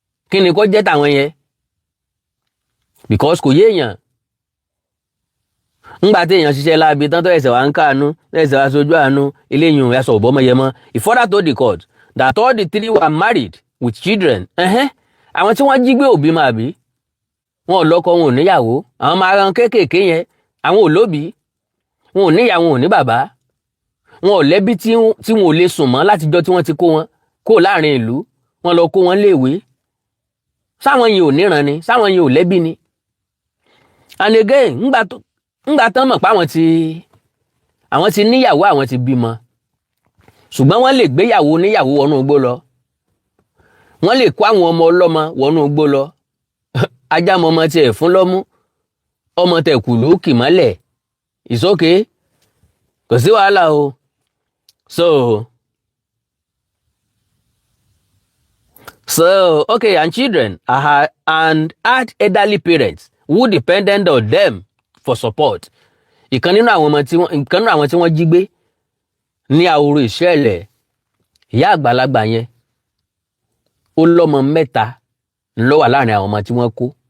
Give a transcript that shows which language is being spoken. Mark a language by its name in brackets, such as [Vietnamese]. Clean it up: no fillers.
[Yoruba] Kí ni kó jẹ́ tàwọn yẹn? [English] Because [Yoruba] kò yé èèyàn. Ńgbà tí èèyàn ṣiṣẹ́ láabi tán tó ẹ̀sẹ̀ wá ń káànú ẹ̀sẹ̀ wá sojú àánú eléyìí ẹ̀sọ̀ òbọ́mọyẹmọ. [English] He further told the court that all the three were married with children. [Yoruba] Àwọn tí wọ́n jí gbé òbí máa bí wọn ò lọ́kọ wọn ò níyàwó, àwọn máa ran kéékèèké yẹn àwọn ò lóbìí, wọn ò níyà wọn ò ní bàbá, wọn ò lẹ́bí tí wọn ò lè sùn mọ́ látijọ́ tí wọ́n ti kó wọn kó láàrin ìlú, wọn lọ kó wọn léèwé. Sáwọn yìí ò níran ni, sáwọn yìí ò lẹ́bí ni. [English] And again [Yoruba] ńgbà tán mọ̀ pé àwọn ti níyàwó àwọn ti bímọ, ṣùgbọ́n wọ́n lè gbéyàwó níyàwó wọnú igbó lọ, wọ́n lè kó àwọn ọmọ ọlọ́mọ wọnú igbó lọ. Ajá mọ ọmọ tiẹ̀ fún lọ́mú, ọmọ tẹ̀kù ló kì mọ́lẹ̀, [English] it's okay, [Yoruba] kò sí wàhálà o. [English] So okay, and children and had elderly parents who depended on them for support. [Yoruba] Ìkan nínú àwọn tí wọ́n jí gbé ní Àwòrò Ìṣẹ̀lẹ̀, ìyá àgbàlagbà yẹn ó lọ́mọ 3 ló wà láàrin àwọn ọmọ tí wọ́n kó.